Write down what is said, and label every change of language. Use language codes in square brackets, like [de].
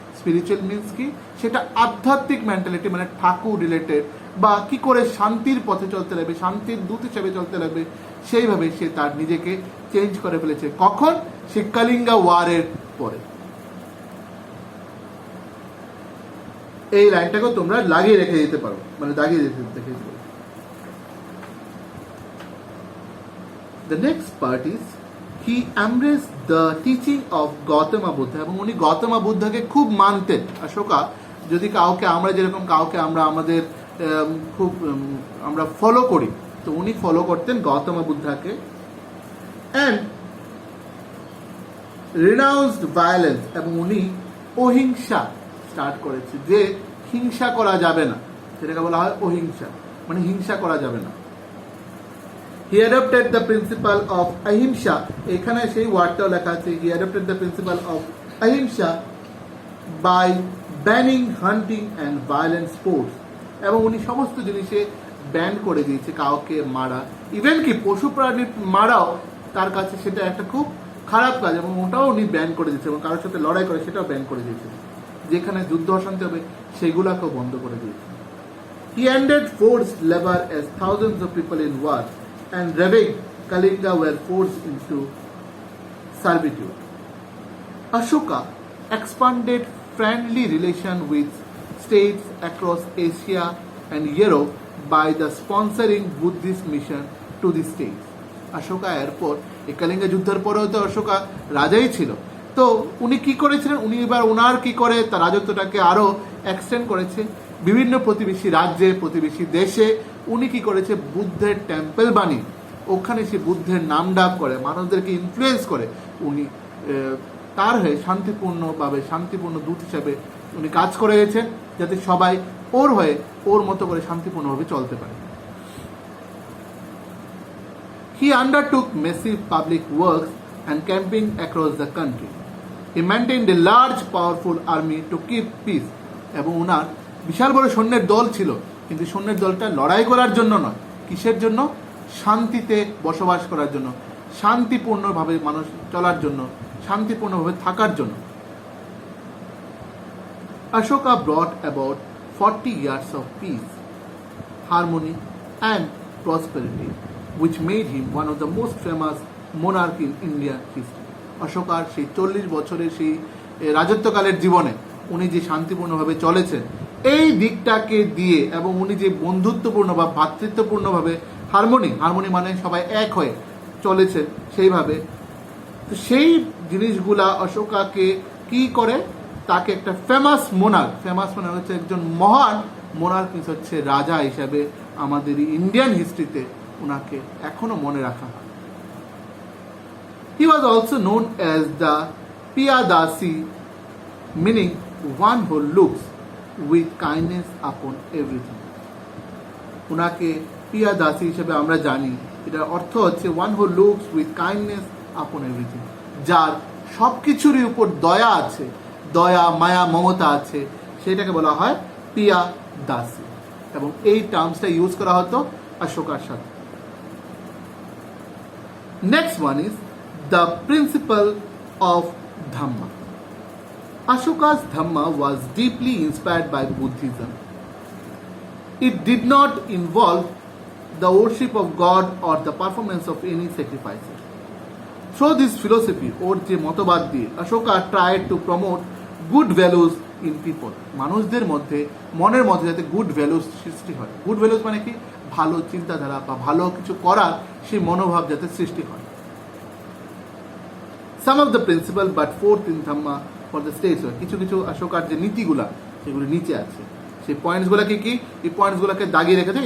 [bn] Spiritual means কি, সেটা আধ্যাত্মিক মেন্টালিটি, মানে ঠাকুর রিলেটেড, বা কি করে শান্তির পথে চলতে লাগবে, শান্তির দূত হিসেবে চলতে লাগবে, সেইভাবে সে তার নিজেকে চেঞ্জ করে ফেলেছে। কখন? সে কালিঙ্গা ওয়ারের পরে। এই লাইনটাকেও তোমরা লাগিয়ে রেখে দিতে পারো, মানে দাগিয়ে রেখে দিতে পারো। [en] The next part is he embraced the teaching of Gautama Buddha, [bn] এবং উনি গৌতম বুদ্ধকে খুব মানতেন। অশোকা যদি কাউকে আমরা যেরকম কাউকে আমরা আমাদের খুব আমরা ফলো করি, তো উনি ফলো করতেন গৌতম বুদ্ধকে। [en] and renounced violence, [bn] এবং উনি অহিংসা স্টার্ট করেছে, যে হিংসা করা যাবে না, সেটাকে বলা হয় অহিংসা, মানে হিংসা করা যাবে না। [en] He adopted the principle of ahimsa, [bn] এখানে সেই ওয়ার্ডটাও লেখা আছে, [en] he adopted the principle of ahimsa by banning hunting and violent sports, [bn] এবং উনি সমস্ত জিনিসে ব্যান করে দিয়েছে কাউকে মারা, ইভেন কি পশু প্রাণী মারাও তার কাছে সেটা একটা খুব খারাপ কাজ, এবং ওটাও উনি ব্যান করে দিয়েছে, এবং কারোর সাথে লড়াই করে সেটাও ব্যান করে দিয়েছে, যেখানে যুদ্ধ অশান্তি হবে সেগুলাকেও বন্ধ করে দিয়েছে। [en] He ended forced labor as thousands of people in war and ravaged Kalinga were forced into servitude. Ashoka expanded friendly relation with states across Asia and Europe by the sponsoring Buddhist mission to the states. [bn] Ashoka এরপর এই কালিঙ্গা যুদ্ধের পরেও তো অশোকা রাজাই ছিল, তো উনি কি করেছিলেন, উনি এবার ওনার কি করে তার রাজত্বটাকে আরো এক্সটেন্ড করেছে বিভিন্ন প্রতিবেশী রাজ্যে, প্রতিবেশী দেশে। উনি কি করেছে, বুদ্ধের টেম্পল বানিয়ে ওখানে সে বুদ্ধের নাম ডাক করে, মানুষদেরকে ইনফ্লুয়েন্স করে, উনি তার হয়ে শান্তিপূর্ণ দূত হিসাবে উনি কাজ করে গেছেন, যাতে সবাই ওর হয়ে ওর মতো করে শান্তিপূর্ণভাবে চলতে পারে। [en] He undertook massive public works and camping across the country. He maintained a large powerful army to keep peace, [bn] এবং ওনার বিশাল বড় সৈন্যের দল ছিল, কিন্তু সৈন্যের দলটা লড়াই করার জন্য নয়, কিসের জন্য, শান্তিতে বসবাস করার জন্য, শান্তিপূর্ণভাবে মানুষ চলার জন্য, শান্তিপূর্ণভাবে থাকার জন্য। [en] Ashoka brought about 40 years of peace, harmony and prosperity, which made him one of the most famous monarch in Indian history. [bn] অশোকার সেই 40 বছরের সেই রাজত্বকালের জীবনে উনি যে শান্তিপূর্ণভাবে চলেছেন এই দিকটাকে দিয়ে, এবং উনি যে বন্ধুত্বপূর্ণ বা ভ্রাতৃত্বপূর্ণভাবে হারমোনি মানে সবাই এক হয়ে চলেছেন সেইভাবে, তো সেই জিনিসগুলা অশোকাকে কি করে, তাকে একটা ফেমাস মোনার্ক হচ্ছে একজন মহান মোনার্ক, হচ্ছে রাজা হিসাবে আমাদের ইন্ডিয়ান হিস্ট্রিতে ওনাকে এখনো মনে রাখা হয়। [en] He was also known as the Piyadasi, meaning one who looks with kindness upon everything. [bn] ওনাকে পিয়াদাসী হিসেবে আমরা জানি, এটার অর্থ হচ্ছে [en] one who looks with kindness upon everything, [bn] যার সব কিছুরই উপর দয়া আছে, দয়া মায়া মমতা আছে, সেটাকে বলা হয় পিয়াদাসী, এবং এই টার্মসটা ইউজ করা হতো অশোকার সাথে। [en] Next one is the principal of Dhamma. Ashoka's Dhamma was deeply inspired by Buddhism. It did not involve the worship of God or the performance of any sacrifices. Through this philosophy, or [bn] যে মতবাদ দিয়ে, [en] Ashoka tried to promote good values in people. [bn] মানুষদের মধ্যে মনের মধ্যে যাতে good values সৃষ্টি হয়। গুড ভ্যালুস মানে কি, ভালো চিন্তাধারা বা ভালো কিছু করার সেই মনোভাব যাতে সৃষ্টি হয়। [en] Some of the principle but fourth in Dhamma for the states, [bn] কিছু কিছু অশোকার যে নীতিগুলা সেগুলো নিচে আছে, সেই পয়েন্টসগুলোকে কি, এই পয়েন্টসগুলোকে দাগিয়ে রেখেছে।